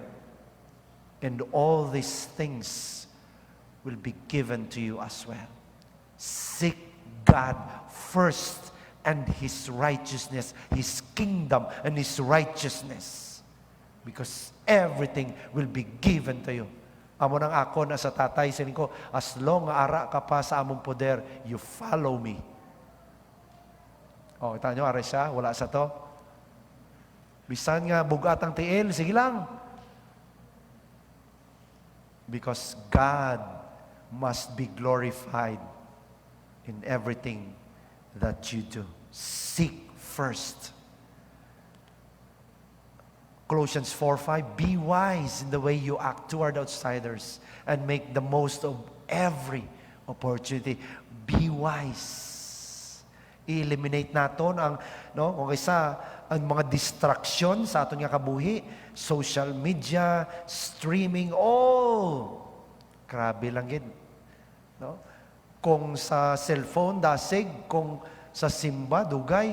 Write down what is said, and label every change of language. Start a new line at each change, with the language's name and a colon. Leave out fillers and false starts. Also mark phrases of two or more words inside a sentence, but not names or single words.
English: And all these things will be given to you as well. Seek God first and His righteousness, His kingdom and His righteousness. Because everything will be given to you.
Hiligaynon: Amo nang ako na sa tatay, sining ko,
English: as long
Hiligaynon: ara ka pa sa among poder,
English: you follow me.
Hiligaynon: O, kita nyo, ara siya, wala sa to. Bisan nga, bugat ang tiil, sige lang.
English: Because God must be glorified in everything that you do. Seek first. Colossians 4:5, be wise in the way you act toward outsiders and make the most of every opportunity. Be wise.
Hiligaynon: I-eliminate naton ang kung kaysa ang mga distraction sa aton nga kabuhi,
English: social media,
Hiligaynon: streaming, all grabe lang gid. No? Kung sa cellphone dasig, kung sa simba dugay.